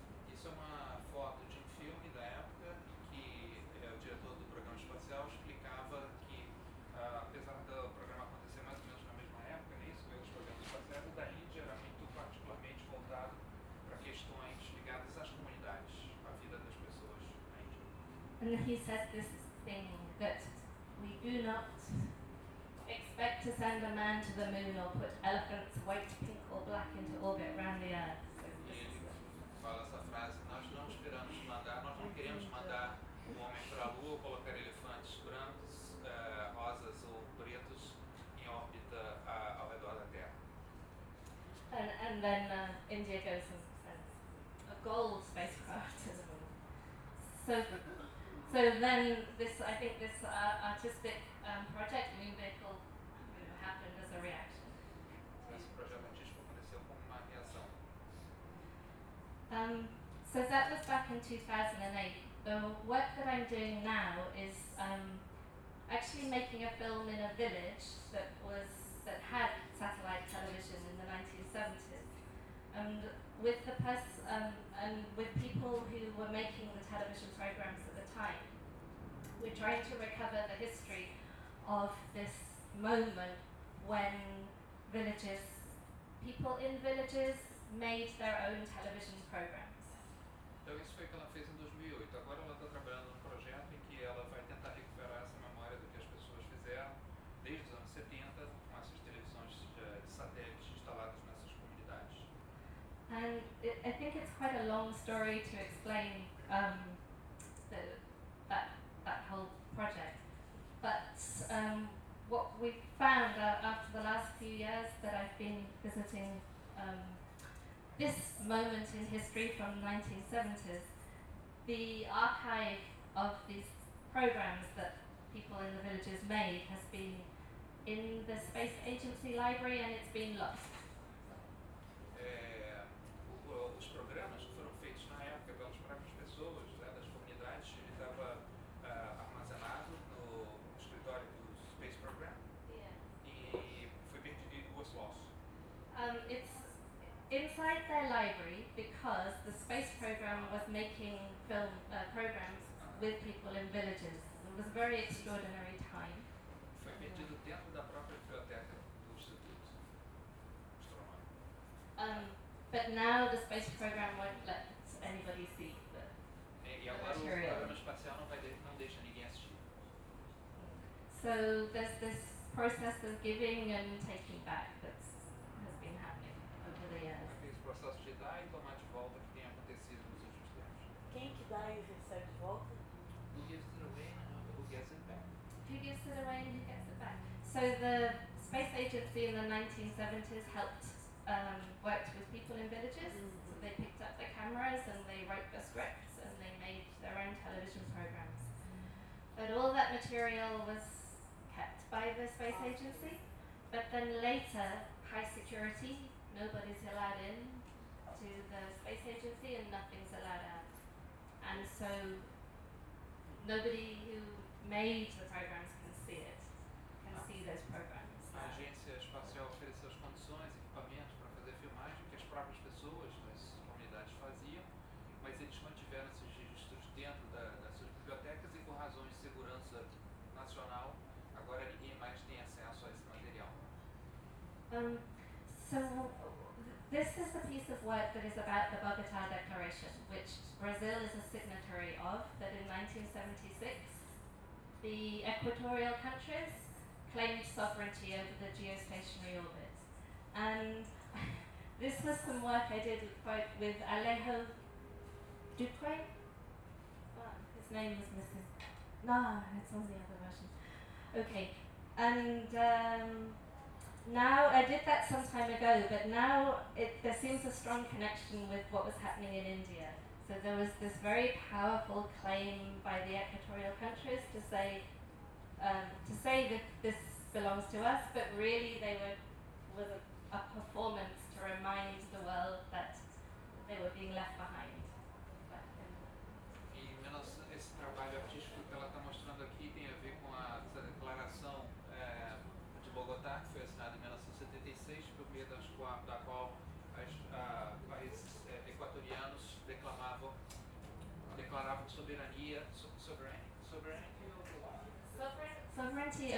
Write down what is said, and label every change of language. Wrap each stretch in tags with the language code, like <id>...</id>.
<pt>Isso é uma foto de um filme da época que o diretor do programa espacial explicava que, apesar do programa acontecer mais ou menos na mesma época, né, isso, pelos programas espaciais, o da Índia era muito particularmente voltado para questões ligadas às comunidades, à vida das pessoas na Índia.</pt> <en>And he says this thing that we do not expect to send a man to the moon or put elephants white, pink or black into orbit around the Earth. So</en> <pt>ele fala essa frase, nós não esperamos mandar, nós não queremos mandar um homem para a Lua, colocar elefantes brancos, rosas ou pretos em órbita ao redor da Terra.</pt> <en>And then India goes and sends a gold spacecraft to the moon. So then this, I think this artistic project, Moon Vehicle, happened as a reaction. So that was back in 2008. The work that I'm doing now is actually making a film in a village that had satellite television in the 1970s. And with the and with people who were making the television programs at the time, we're trying to recover the history of this moment when villages, people in villages made their own television programs.</en> <pt>Então isso foi o que ela fez em 2008. Agora ela está trabalhando num projeto em que ela vai tentar recuperar essa memória do que as pessoas fizeram desde os anos 70 com essas televisões de satélites instaladas nessas comunidades.</pt> <en>And I think it's quite a long story to explain that whole project. But what we found after the last few years that I've been visiting this moment in history from the 1970s, the archive of these programs that people in the villages made has been in the Space Agency library and it's been lost.</en> <pt>Os programas que foram feitos na época pelas próprias pessoas, né, das comunidades, ele estava armazenado no escritório do Space Program.</pt> <en>Yeah.</en> <pt>E foi perdido,</pt> <en>was lost. It's inside their library because the Space Program was making film programs with people in villages. It was a very extraordinary time.</en> <pt>Foi perdido dentro da própria biblioteca do Instituto Astronômico.</pt> <en>But now the space program won't let anybody see the material. So there's this process of giving and taking back that has been happening over the years.</en> <pt>Esse processo de dar e tomar de volta que tem acontecido nos últimos tempos. Quem que dá e recebe de volta?</pt> <en>Who gives it away and who gets it back? So the space agency in the 1970s helped. Worked with people in villages, mm-hmm. So they picked up the cameras and they wrote the scripts and they made their own television programs. Mm-hmm. But all that material was kept by the space agency, but then later, high security, nobody's allowed in to the space agency and nothing's allowed out. And so nobody who made the programs can see it, can see those programs.</en> <pt>A agência espacial ofereceu as condições, equipamentos para fazer filmagem, que as próprias pessoas das comunidades faziam, mas eles mantiveram esses registros dentro das suas bibliotecas e, por razões de segurança nacional, agora ninguém mais tem acesso a esse material.</pt> <en>So, this is a piece of work that is about the Bogotá Declaration, which Brazil is a signatory of, that in 1976, the Equatorial countries claimed sovereignty over the geostationary orbit. And this was some work I did with Alejo Dupre. His name was missing. No, it's on the other version. Okay. And now, I did that some time ago, but now there seems a strong connection with what was happening in India. So there was this very powerful claim by the equatorial countries to say, that this belongs to us, but really they were a performance to remind the world that they were being left behind.</en> <pt>E menos esse trabalho artístico que ela está mostrando aqui tem a ver com essa declaração de Bogotá, que foi assinada em 1976, por meio da qual os países equatorianos declaravam sovereignty</pt>